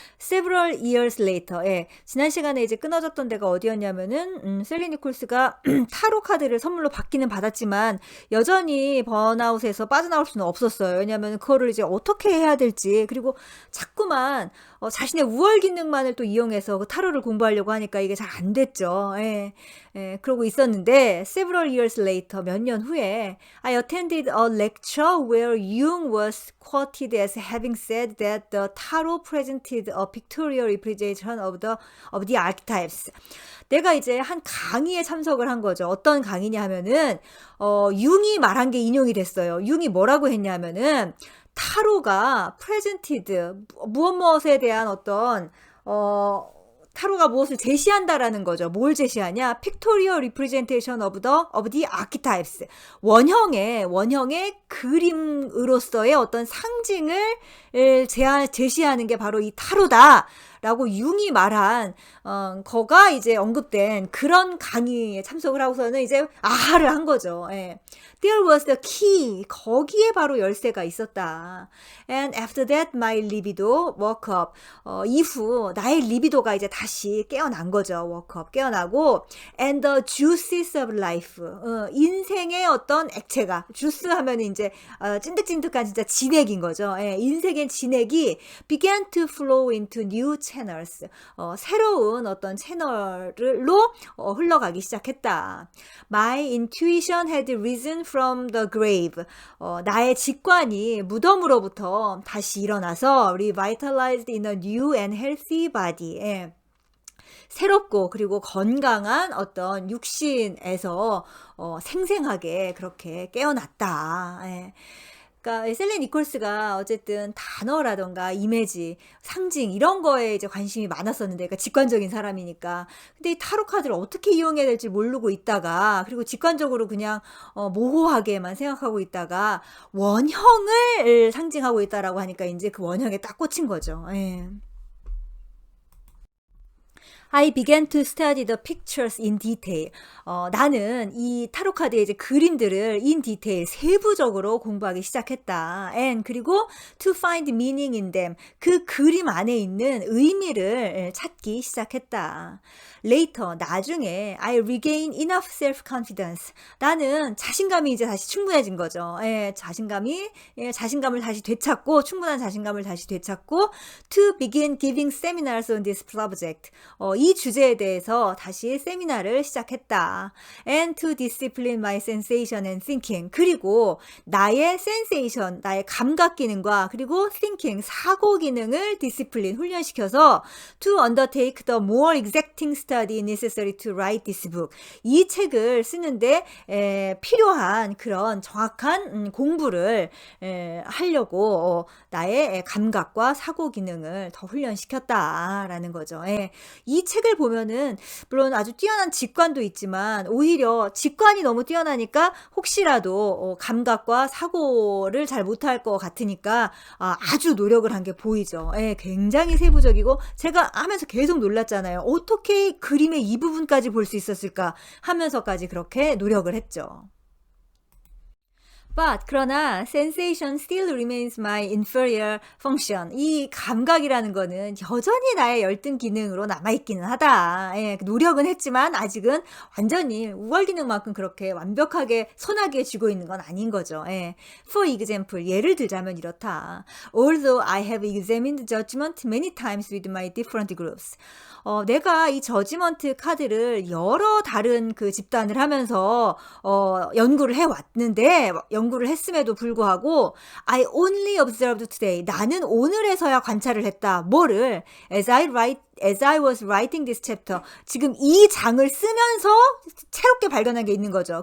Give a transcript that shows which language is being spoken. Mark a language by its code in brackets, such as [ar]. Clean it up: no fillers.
[en] Several years later, [ko] 지난 시간에 이제 끊어졌던 데가 어디였냐면은 셀리 니콜스가 타로 카드를 선물로 받기는 받았지만 여전히 번아웃에서 빠져나올 수는 없었어요. 왜냐하면 그거를 이제 어떻게 해야 될지, 그리고 자꾸만 자신의 우월 기능만을 또 이용해서 그 타로를 공부하려고 하니까 이게 잘 안 됐죠. 그러고 있었는데 [en] several years later, [ko] 몇 년 후에 [en] I attended a lecture where Jung was quoted as having said that the tarot presented a pictorial representation of the archetypes. [ko] 내가 이제 한 강의에 참석을 한 거죠. 어떤 강의냐 하면은 융이 말한 게 인용이 됐어요. 융이 뭐라고 했냐면은 타로가 presented 무엇에 대한 어떤 타로가 무엇을 제시한다라는 거죠. 뭘 제시하냐? [en] Pictorial representation of the archetypes. [ko] 원형의 그림으로서의 어떤 상징을 제시하는 게 바로 이 타로다. 라고 융이 말한 거가 이제 언급된 그런 강의에 참석을 하고서는 이제 아하를 한 거죠. [en] There was the key. [ko] 거기에 바로 열쇠가 있었다. [en] And after that my libido woke up. [ko] 이후 나의 리비도가 이제 다시 깨어난 거죠. [en] woke up, [ko] 깨어나고 [en] and the juices of life. [ko] 인생의 어떤 액체가, 주스 하면 이제 찐득찐득한 진짜 진액인 거죠. 인생의 진액이 [en] began to flow into new channels. [ko] 새로운 어떤 채널로 흘러가기 시작했다. [en] My intuition had risen from the grave. [ko] 나의 직관이 무덤으로부터 다시 일어나서 [en] revitalized in a new and healthy body. [ko] 새롭고 그리고 건강한 어떤 육신에서 생생하게 그렇게 깨어났다. 그러니까 셀린 니콜스가 어쨌든 단어라던가 이미지, 상징 이런 거에 이제 관심이 많았었는데, 그러니까 직관적인 사람이니까. 근데 이 타로 카드를 어떻게 이용해야 될지 모르고 있다가, 그리고 직관적으로 그냥 모호하게만 생각하고 있다가 원형을 상징하고 있다라고 하니까 이제 그 원형에 딱 꽂힌 거죠. [en] I began to study the pictures in detail. [ko] 나는 이 타로 카드의 이제 그림들을 [en] in detail, [ko] 세부적으로 공부하기 시작했다. [en] And [ko] 그리고 [en] to find meaning in them. [ko] 그 그림 안에 있는 의미를 찾기 시작했다. [en] Later, [ko] 나중에 [en] I regain enough self-confidence. [ko] 나는 자신감이 이제 다시 충분해진 거죠. 자신감을 다시 되찾고, 충분한 자신감을 다시 되찾고 [en] to begin giving seminars on this subject. [ko] 이 주제에 대해서 다시 세미나를 시작했다. [en] And to discipline my sensation and thinking. [ko] 그리고 나의 [en] sensation, [ko] 나의 감각 기능과 그리고 [en] thinking, [ko] 사고 기능을 [en] discipline, [ko] 훈련시켜서 [en] to undertake the more exacting study necessary to write this book. [ko] 이 책을 쓰는데 필요한 그런 정확한 공부를 하려고 나의 감각과 사고 기능을 더 훈련시켰다라는 거죠. 이 책을 보면은 물론 아주 뛰어난 직관도 있지만 오히려 직관이 너무 뛰어나니까 혹시라도 감각과 사고를 잘 못할 것 같으니까 아주 노력을 한 게 보이죠. 굉장히 세부적이고 제가 하면서 계속 놀랐잖아요. 어떻게 그림의 이 부분까지 볼 수 있었을까 하면서까지 그렇게 노력을 했죠. [en] But [ko] 그러나 [en] sensation still remains my inferior function. [ko] 이 감각이라는 거는 여전히 나의 열등 기능으로 남아있기는 하다. 노력은 했지만 아직은 완전히 우월 기능만큼 그렇게 완벽하게 손아귀에 쥐고 있는 건 아닌 거죠. [en] For example, [ko] 예를 들자면 이렇다. [en] Although I have examined judgment many times with my different groups. [ko] 내가 이 저지먼트 카드를 여러 다른 그 집단을 하면서 연구를 해왔는데, 연구를 했음에도 불구하고 [en] I only observed today. [ko] 나는 오늘에서야 관찰을 했다. 뭐를? [en] As I write as I was writing this chapter, [ko] 지금 이 장을 쓰면서 새롭게 발견한 게 있는 거죠.